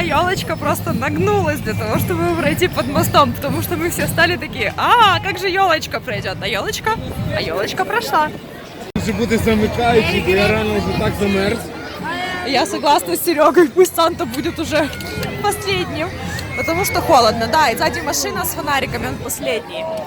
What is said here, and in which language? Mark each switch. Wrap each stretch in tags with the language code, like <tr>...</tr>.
<ru>Елочка просто нагнулась для того, чтобы пройти под мостом, потому что мы все стали такие: как же елочка пройдет? А елочка прошла.</ru> <uk>Може бути замикаючий, бо я рано вже так замерз.</uk> <ru>Я согласна с Серегой, пусть Санта будет уже последним, потому что холодно, да, и сзади машина с фонариками, он последний.</ru>